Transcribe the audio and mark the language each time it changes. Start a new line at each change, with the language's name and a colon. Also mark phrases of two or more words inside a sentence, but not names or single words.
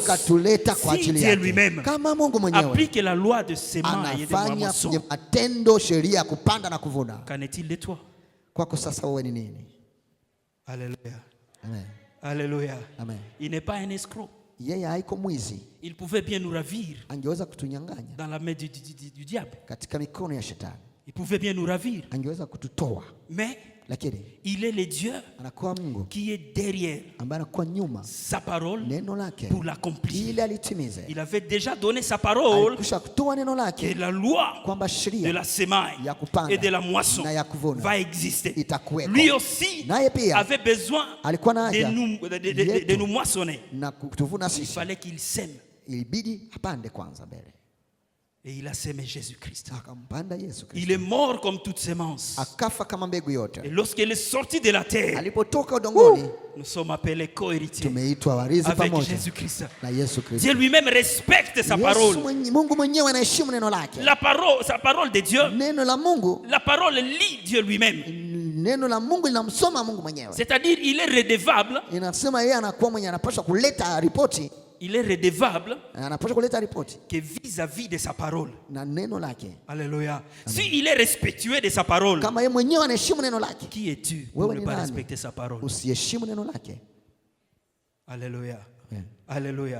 French: Si Dieu lui-même applique la loi de sémence et de moisson, qu'en est-il de toi? Alléluia. Alléluia. Il n'est pas un escroc. Il pouvait bien nous ravir dans la main du diable. Il pouvait bien nous ravir.
Swahili: Angeweza kututoa.
French: Mais
Swahili: lakini
French: il est le Dieu
Swahili: anakuwa Mungu
French: qui est derrière
Swahili: ambaye anakuwa nyuma
French: sa parole
Swahili: neno lake
French: pour l'accomplir.
Swahili: ili alitimize.
French: Il avait déjà donné sa parole
Swahili: kutoa neno lake
French: que la loi
Swahili: kwamba sheria
French: de la semaille
Swahili: ya kupanda
French: et de la moisson
Swahili: na ya kuvuna
French: va exister.
Swahili: itakuweko.
French: Lui aussi avait besoin de nous moissonner.
Swahili: Na kutuvuna sisi.
French: Il fallait qu'il sème.
Swahili: Ilibidi apande kwanza mbele.
French: Et il a sémé Jésus-Christ.
Swahili: Akampanda Yesu Kristo.
French: Il est mort comme toute semence.
Swahili: Akafa kama mbegu yote.
French: Et lorsqu'il est sorti de la terre,
Swahili: alipotoka udongoni,
French: nous sommes appelés co-héritiers
Swahili: tumeitwa warithi
French: avec
Swahili: pamoja
French: Jésus-Christ.
Swahili: Na Yesu Kristo.
French: Dieu lui-même respecte sa parole.
Swahili: Mungu mwenyewe anaheshimu neno lake.
French: Sa parole de Dieu.
Swahili: Neno la Mungu.
French: La parole lit Dieu lui-même.
Swahili: Neno la Mungu linamsoma Mungu mwenyewe.
French: C'est-à-dire il est redevable.
Swahili: Inasema yeye anakuwa mwenye anapaswa kuleta ripoti.
French: Il est redevable que vis-à-vis de sa parole. Alléluia. Si il est respectueux de sa parole, qui es-tu pour ne pas respecter sa parole? Alléluia. Alléluia.